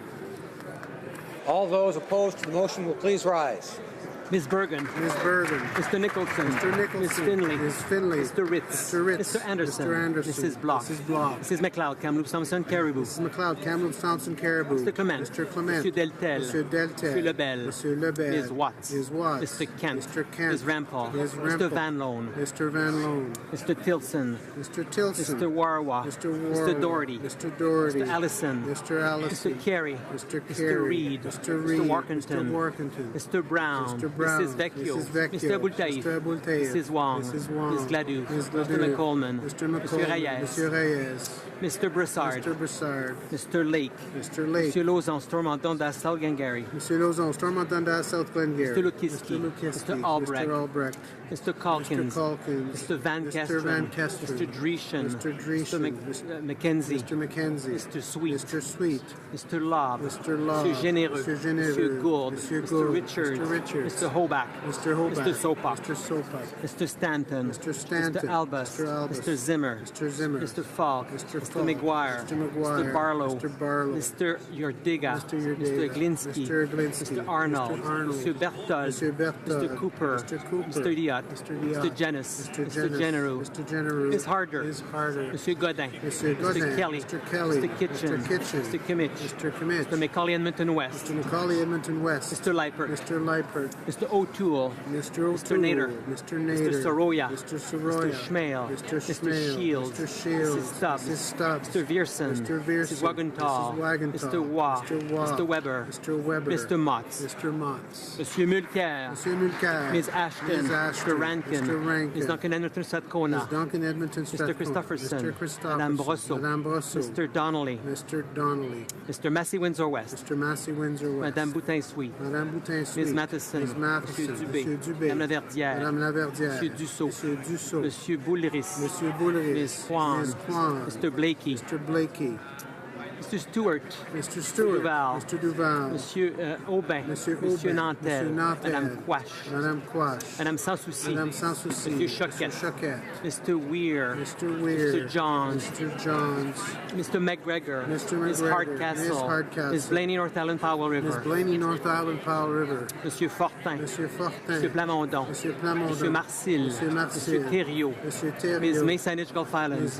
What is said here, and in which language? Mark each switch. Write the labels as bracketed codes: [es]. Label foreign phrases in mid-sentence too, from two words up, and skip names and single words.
[en] All those opposed to the motion will please rise. Ms. Bergen. Ms. Bergen. Mr. Nicholson. Mr. Nicholson. Ms. Finley. Ms. Finley. Mr. Ritz. Mr. Ritz. Mr. Anderson. Mr. Anderson. Mrs. Block. Mrs. Block. Mrs. McLeod, Kamloops Thompson Caribou. Mrs. McLeod, Kamloops Thompson Caribou. Mr. Clement. Mr. Clement. Mr. Deltel. Mr. Deltel. Mr. Lebel. Mr. Lebel. Ms. Watts. Ms. Watts. Mr. Kent. Mr. Kent. Ms. Rampal. Ms. Mr. Rampal. Van Loan. Mr. Van Loan. Mr. Tilson. Mr. Tilson. Mr. Warwa. Mr. Warwa. Mr. Doherty. Mr. Doherty. Mr. Allison. Mr. Allison. Mr. Carey. Mr. Mr. Carey. Reed. Mr. Reed. Mr. Warkenton. Mr. Warkenton. Mr. Brown. Mr. Brown. Mrs. Vecchio. Mrs. Vecchio. Mr. Abultaïf. Mr. Abultaïf. Mrs. Wong. Mrs. Wong. Ms. Gladue. Ms. Mr. Gladue. McColeman. Mr. Mr. McColeman. Reyes. Mr. Reyes. Mr. Broussard. Mr. Broussard. Mr. Lake. Mr. Lake. Mr. Lauzon, Stormont, South Glengarry. Mr. Lauzon, Stormont, Dundas, South Glengarry. Mr. Lukiski. Mr. Lukiski. Mr. Albrecht. Mr. Albrecht. Mr. Calkins. Mr. Calkins. Mr. Van Mr. Kesteren. Van Kesteren. Mr. Dreeshen. Mr. Dreeshen. Mr. Mackenzie. Mr. Mackenzie. Mr. Sweet. Mr. Sweet. Mr. Lobb. Mr. Lobb. Mr. Généreux. Mr. Généreux. Mr. Gould. Mr. Mr. Gould. Richards. Mr. Richards. Mr. Hoback. Mr. Hoback. Mr. Sopak. Mr. Sopak. Mr. Stanton. Mr. Stanton. Mr. Albus. Mr. Albus. Mr. Zimmer. Mr. Zimmer. Mr. Falk. Mr. Mr. Falk. McGuire. Mr. McGuire. Mr. Barlow. Mr. Barlow. Mr. Yordiga. Mr. Yordiga. Mr. Glinsky. Mr. Glinsky. Mr. Arnold. Mr. Arnold. Mr. Berthold. Mr. Berthold. Mr. Cooper. Mr. Cooper. Mr. Diot. Mr. Diot. Mr. Jennis. Mr. Mr. Genereux. Mr. Genereux. Ms. Harder. Ms. Harder. Mr. Godin. Mr. Godin. Mr. Kelly. Mr. Kelly. Mr. Kitchen. Mr. Kitchen. Mr. Kimmich. Mr. Kimmich. Mr. Macaulay Edmonton West. Mr. Macaulay Edmonton West. Mr. Leipert. Mr. Leipert. Mr. O'Toole. Mr. O'Toole. Mr. Nader. Mr. Nader. Mr. Soroya. Mr. Soroya. Mr. Schmale. Mr. Mr. Schmale. Shields. Mr. Shields. Mrs. Stubbs. Mrs. Stubbs. Mr. Vierson. Mr. Vierson. Mrs. Wagenthal. Mrs. Wagenthal. Mr. Waugh. Mr. Waugh. Mr. Weber. Mr. Weber. Mr. Motts. Mr. Motts. Monsieur Mulcair. Monsieur Mulcair. Ms. Ashton. Ms. Ashton. Mr. Rankin. Mr. Rankin. Ms. Duncan Edmonton Strathcona. Ms. Duncan Edmonton Mr. Strathcona. Christopherson. Mr. Christopherson. Madame Brosseau. Madame Brosseau. Mr. Donnelly. Mr. Donnelly. Mr. Massey Windsor West. Mr. Massey Windsor West. Madame Boutin-Sweet. Madame Boutin-Sweet. Ms. Matheson. Ms. Matheson. Monsieur Dubé. Monsieur Dubé. Madame Laverdière. Madame Laverdière. Monsieur Dussault. Monsieur Dussault. Monsieur Boulris. Monsieur Boulris. Ms. Kwan. Ms. Kwan. Mr. Blakey. Mr. Blakey. Mr. Stewart. Mr. Stewart. Duval. Mr. Duval. Monsieur Aubin. Monsieur Monsieur Aubin. Nantel. Monsieur Nantel. Madame Quash. Madame Quash. Madame Sans Souci. Madame Sans Souci. Monsieur Choquette. Monsieur Choquette. Mr. Weir. Mr. Weir. Mr. Johns. Mr. Johns. Mr. McGregor. Mr. Ms. McGregor. Hardcastle. Ms. Hardcastle. Ms. Blaney, North Island, Powell River. Ms. Blaney, North Island, Powell River. Monsieur Fortin. Monsieur Fortin. Monsieur Plamondon. Monsieur Plamondon. Monsieur Marcil. Monsieur Marcil. Monsieur Thériault. Monsieur Thériault. Ms. May Saanich Gulf Islands. Ms.